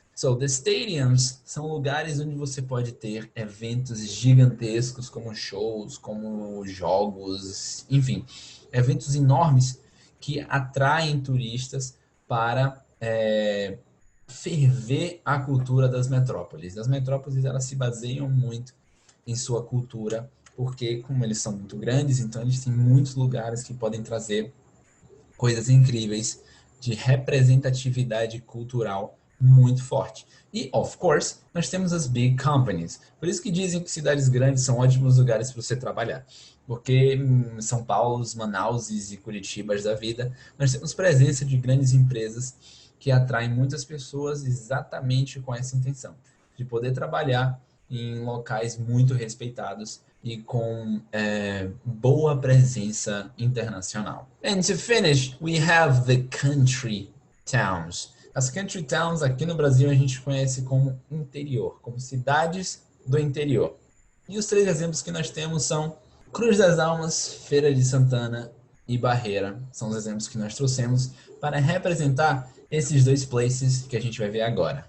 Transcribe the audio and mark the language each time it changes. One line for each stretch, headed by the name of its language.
English: So, the stadiums
Portuguese: são lugares onde você pode ter eventos gigantescos, como shows, como jogos, enfim, eventos enormes que atraem turistas para ferver a cultura das metrópoles. As metrópoles, elas se baseiam muito em sua cultura, porque como eles são muito grandes, então eles têm muitos lugares que podem trazer coisas incríveis de representatividade cultural muito forte. E, of course, nós temos as big companies. Por isso que dizem que cidades grandes são ótimos lugares para você trabalhar. Porque São Paulo, Manaus e Curitibas da vida, nós temos presença de grandes empresas que atraem muitas pessoas exatamente com essa intenção, de poder trabalhar em locais muito respeitados e com boa presença internacional.
English: And to finish, we have the country towns.
Portuguese: As country towns aqui no Brasil a gente conhece como interior, como cidades do interior. E os 3 exemplos que nós temos são Cruz das Almas, Feira de Santana e Barreira. São os exemplos que nós trouxemos para representar esses 2 places que a gente vai ver agora.